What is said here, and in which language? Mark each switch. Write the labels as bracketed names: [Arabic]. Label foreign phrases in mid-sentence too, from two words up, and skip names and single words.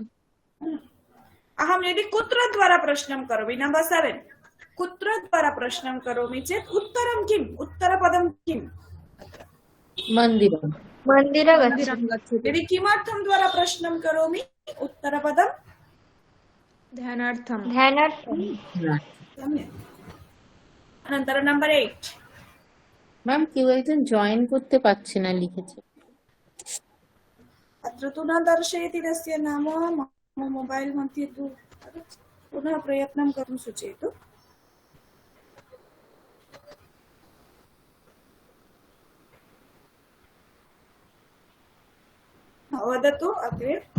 [Sanskrit] अहं यदि कुत्र द्वारा प्रश्नं करोमि, नम्बर् 7, कुत्र द्वारा प्रश्नं करोमि चेत् उत्तरं किम्? उत्तरपदं किम्? मन्दिरं मन्दिरं मन्दिरं गच्छति। यदि किमर्थं द्वारा प्रश्नं करोमि, उत्तरपदं ध्यानार्थं। सम्यक्। अनन्तरं नम्बर् 8। [Bangla] ম্যাম কেউ একজন জয়েন করতে পারছে না লিখেছে। [Sanskrit] अत्र तु न दर्शयति तस्य नाम। मम मोबाइल मध्ये तु पुनः प्रयत्नं कर्तुं सूचयतु। वदतु अग्रे।